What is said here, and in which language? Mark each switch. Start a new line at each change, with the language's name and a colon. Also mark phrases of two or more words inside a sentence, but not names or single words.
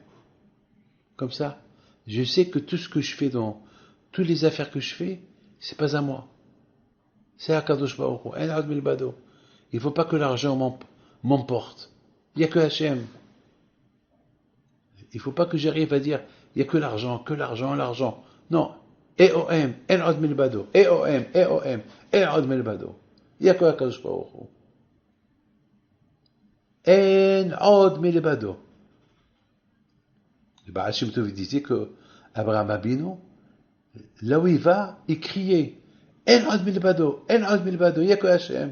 French: Comme ça, je sais que tout ce que je fais dans toutes les affaires que je fais, c'est pas à moi. C'est à
Hebrew: קדוש ברוך הוא. אין עוד מלבדו.
French: Il ne faut pas que l'argent m'emporte. Il n'y a que Hachem. Il ne faut pas que j'arrive à dire, il n'y a que l'argent, l'argent. Non.
Hebrew: E-O-M, אין עוד מלבדו. E-O-M, E-O-M, אין עוד מלבדו.
French: Il n'y a que
Hebrew: הקדוש ברוך הוא. אין עוד מלבדו.
French: Le Baal Shem Tov disait que
Hebrew: אברהם אבינו,
French: là où il va, il criait
Hebrew: אין עוד מלבדו, אין עוד מלבדו.
French: Il n'y a que Hachem.